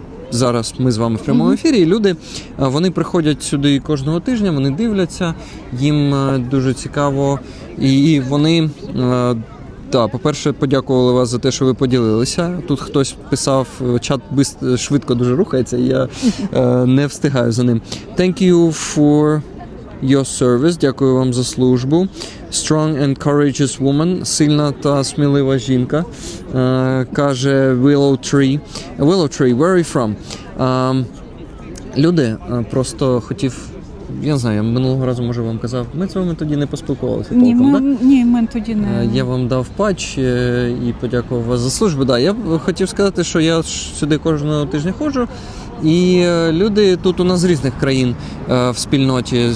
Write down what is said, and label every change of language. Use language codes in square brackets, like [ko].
[uk] Зараз ми з вами в прямому ефірі, і люди, вони приходять сюди кожного тижня, вони дивляться, їм дуже цікаво, і вони, по-перше, подякували вас за те, що ви поділилися. Тут хтось писав, чат швидко дуже рухається, і я не встигаю за ним. [en] Thank you for your service, [uk] дякую вам за службу. [en] Strong and courageous woman, [uk] сильна та смілива жінка, каже Willow Tree. [en] Willow Tree, where are you from? [uk] Люди, просто хотів, я не знаю, я минулого разу, може, вам казав, ми з вами тоді не поспілкувалися толком, да? Ні, ми тоді не. Я вам дав патч і подякував вас за службу. Да, я хотів сказати, що я сюди кожного тижня ходжу, і люди тут у нас з різних країн в спільноті.